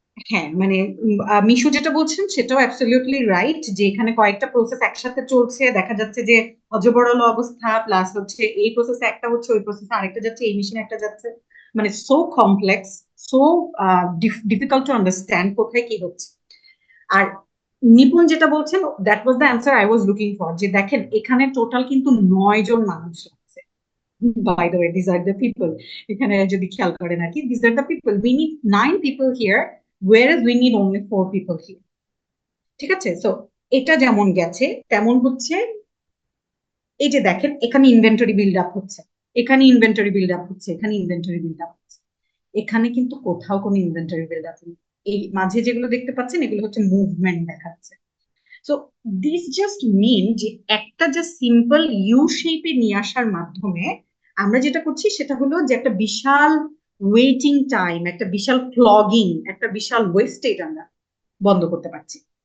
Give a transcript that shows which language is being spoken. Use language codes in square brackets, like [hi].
[bn] হ্যাঁ, মানে মিশু যেটা বলছেন সেটাও অ্যাবসলিউটলি রাইট, যে এখানে কয়েকটা প্রসেস একসাথে চলছে, দেখা যাচ্ছে যে অজবরল অবস্থা, প্লাস হচ্ছে এই প্রসেসে একটা হচ্ছে, ওই প্রসেসে আরেকটা যাচ্ছে, এই মেশিনে একটা যাচ্ছে, মানে [en] so complex, so difficult to understand [bn] কোথায় কি হচ্ছে। আর নিপুণ যেটা বলছেন, [en] that was the answer I was looking for, [bn] যে দেখেন এখানে টোটাল কিন্তু 9 জন মানুষ আছে। [en] by the way, this are the people, [bn] এখানে যদি খেয়াল করেন আর কি, [en] This are the people, we need 9 people here whereas we need only 4 people here. [bn] ঠিক আছে? সো এটা যেমন গেছে তেমন হচ্ছে এই যে দেখেন এখানে ইনভেন্টরি বিল্ড আপ হচ্ছে, এখানে ইনভেন্টরি বিল্ড আপ হচ্ছে, এখানে ইনভেন্টরি বিল্ড আপ হচ্ছে, এখানে কিন্তু কোথাও কোনো ইনভেন্টরি বিল্ড আপ নেই। এই মাঝে যেগুলো দেখতে পাচ্ছেন এগুলো হচ্ছে মুভমেন্ট দেখাচ্ছে। সো দিস জাস্ট মিন যে একটা জাস্ট সিম্পল ইউ শেপে নিয়ে আসার মাধ্যমে আমরা যেটা করছি সেটা হলো যে একটা বিশাল ওয়েটিং টাইম, একটা বিশাল ক্লগিং, একটা বিশাল ওয়েস্টেজ আমরা বন্ধ করতে পারছি।